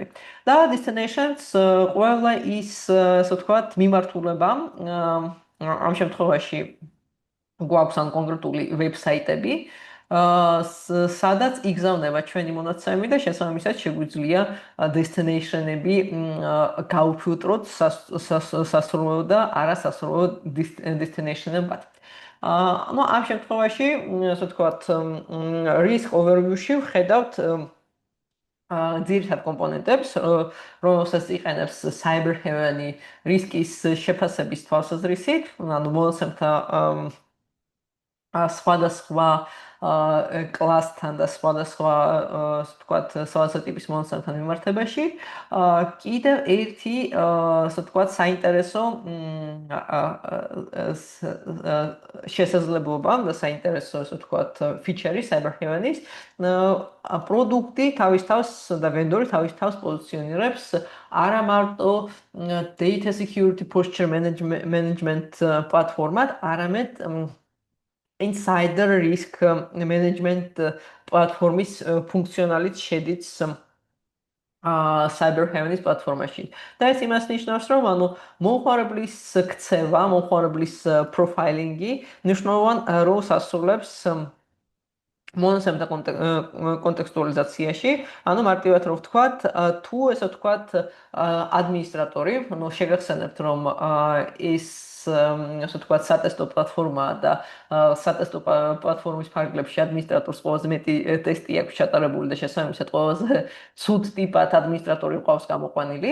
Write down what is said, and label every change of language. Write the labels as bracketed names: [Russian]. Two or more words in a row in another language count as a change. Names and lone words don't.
[Georgian] და destinations ყველა ის, ასე ვთქვათ, მიმართულება ამ შემთხვევაში გვაქვს ან კონკრეტული ვებსაიტები, სადაც იგზავნება ჩვენი მონაცემები და შესაბამისად შეგვიძლია destination-ები გავფილტროთ სასურველ და არასასურველ destination-ებად. ანუ ამ შემთხვევაში, ასე ვთქვათ, [English] risk overview- [Georgian] ში ვხედავთ ძირითად კომპონენტებს, რომელსაც იყენებს Cyber Heaven-ი რისკის შეფასების თვალსაზრისით, ანუ მონაცემთა სხვადასხვა კლასთან და სხვადასხვა ასე ვთქვათ, სხვადასხვა ტიპის მონაცემთან მიმართებაში. კიდევ ერთი ასე ვთქვათ, საინტერესო შესაძლებლობა და საინტერესო ასე ვთქვათ, ფიჩერი Cyber Heaven-ის პროდუქტი თავის თავს და ვენდორი თავის თავს პოზიციონირებს არა მარტო [English] data security posture management [Georgian] პლატფორმად, არამედ [English] insider risk management [Georgian] პლატფორმის ფუნქციონალიც შედის Cyber Heaven-ის პლატფორმაში. და ეს იმას ნიშნავს, რომ ანუ მომხმარებლის ქცევა, მომხმარებლის პროფაილინგი მნიშვნელოვან როლს ასრულებს მონაცემთა კონტექსტუალიზაციაში, ანუ მარტივად რომ ვთქვათ, თუ ესე ვთქვათ, ადმინისტრატორი, ანუ შეგახსენებთ, რომ ეს ასე ვთქვათ, სატესტო პლატფორმაა და სატესტო პლატფორმის ფარგლებში ადმინისტრატორს ყველაზე მეტი ტესტი აქვს ჩატარებული და შესაბამისად ყველაზე ცუდ ტიპად ადმინისტრატორი ყავს გამოყვანილი.